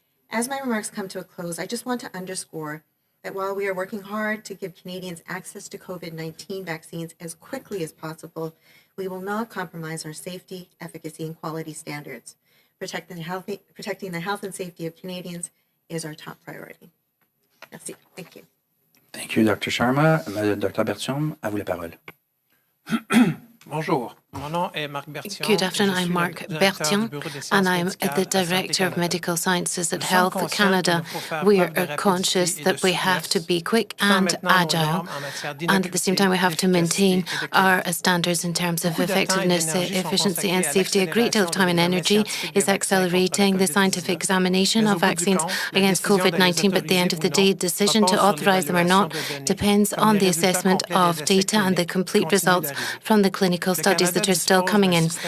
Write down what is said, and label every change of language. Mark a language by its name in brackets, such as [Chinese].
[English] As my remarks come to a close, I just want to underscore that while we are working hard to give Canadians access to COVID-19 vaccines as quickly as possible, we will not compromise our safety, efficacy, and quality standards. Protecting the health and safety of Canadians is our top priority. [French] Merci. [English] Thank you. Thank you, Dr. Sharma. Dr. [French] Bertium, à vous la parole. Bonjour, mon nom est Marc Bertium. [English] Good afternoon, I'm Marc Bertium, and I'm the Director of Medical Sciences at Health Canada. We are conscious that we have to be quick and agile, and at the same time we have to maintain our standards in terms of effectiveness, efficiency and safety. A great deal of time and energy is accelerating the scientific examination of vaccines against COVID-19, but at the end of the day, the decision to authorize them or not depends on the assessment of data and the complete results from the clinical studies. that are still coming in.